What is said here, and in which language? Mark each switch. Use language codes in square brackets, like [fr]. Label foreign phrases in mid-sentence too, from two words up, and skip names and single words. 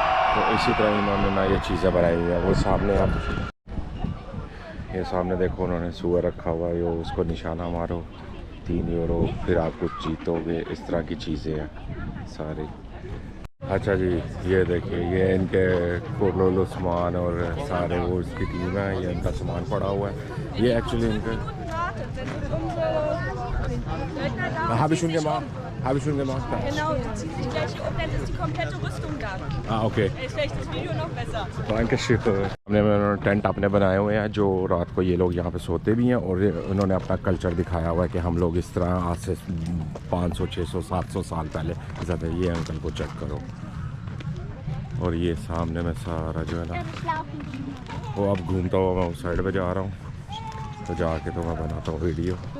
[hi] तो इसी तरह इन्होंने ना ये चीज़ें बनाई हुई हैं। वो सामने आप ये सामने देखो, उन्होंने सूअर रखा हुआ है, उसको निशाना मारो 3 यूरो फिर आप कुछ जीतोगे, इस तरह की चीज़ें हैं सारी। अच्छा जी, ये देखिए, ये इनके कोलोलो सामान और सारे वो इसकी टीम है, ये इनका सामान पड़ा हुआ है। ये एक्चुअली इनका [de] habe ich schon gemacht. Genau, du ziehst die gleiche um, dann ist die komplette Rüstung da. ओके, Vielleicht das Video noch besser. [hi] हमने उन्होंने टेंट अपने बनाए हुए हैं जो रात को ये लोग यहाँ पे सोते भी हैं। और उन्होंने अपना कल्चर दिखाया हुआ है कि हम लोग इस तरह आज से 500 600 700 साल पहले ज़्यादा। ये अंकल को चेक करो। और ये सामने में सारा जो है ना वो अब घूमता हुआ मैं उस साइड पे जा रहा हूँ, तो जाके तो मैं बनाता हूँ वीडियो।